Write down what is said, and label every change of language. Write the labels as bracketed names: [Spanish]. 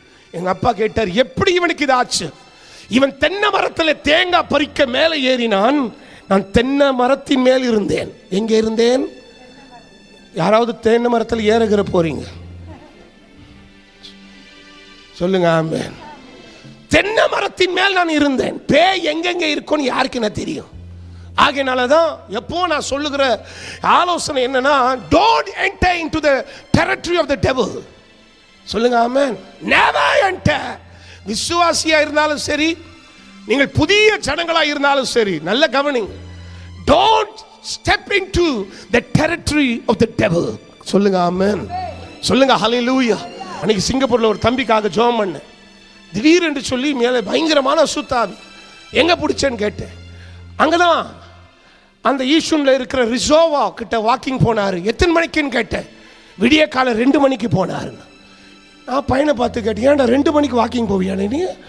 [Tamil] எங்க அப்பா கேட்டார், எப்படி இவனுக்கு இதாச்சு? இவன் தென்னை மரத்தில் தேங்காய் பறிக்க மேலே ஏறினான். நான் தென்னை மரத்தின் மேல் இருந்தேன். எங்கே இருந்தேன்? யாராவது தென்னை மரத்தில் ஏறுகிற போறீங்க? சொல்லுங்க ஆமென். தென்னை மரத்தின் மேல் நான் இருந்தேன். பேய் எங்கெங்க இருக்குன்னு யாருக்கு என்ன தெரியும்? ஆகையினாலதான் எப்போ நான் சொல்லுகிற ஆலோசனை என்னன்னா, [English] don't enter into the territory of the devil. [Tamil] சொல்லுங்க ஆமென். [English] never enter. [Tamil] விசுவாசியா இருந்தாலும் சரி, நீங்கள் புதிய ஜனங்களா இருந்தாலும் சரி, நல்ல கவனிங்க. [English] don't step into the territory of the devil. [Tamil] சொல்லுங்க ஆமென். சொல்லுங்க ஹல்லேலூயா. அன்னைக்கு சிங்கப்பூர்ல ஒரு தம்பிக்காக ஜெபம் பண்ணேன். திடீரென்று சொல்லி மேலே பயங்கரமான சுத்தாவி. எங்க பிடிச்சேன்னு கேட்டேன். அங்கதான் அந்த ஈஷூன்ல இருக்கிற ரிசோவா கிட்ட வாக்கிங் போனாரு. எத்தனை மணிக்குன்னு கேட்டேன். விடிய காலை 2 மணிக்கு போனாரு. நான் பையனை பார்த்து கேட்டேன், ஏன்டா 2 மணிக்கு வாக்கிங் போவியா நீ?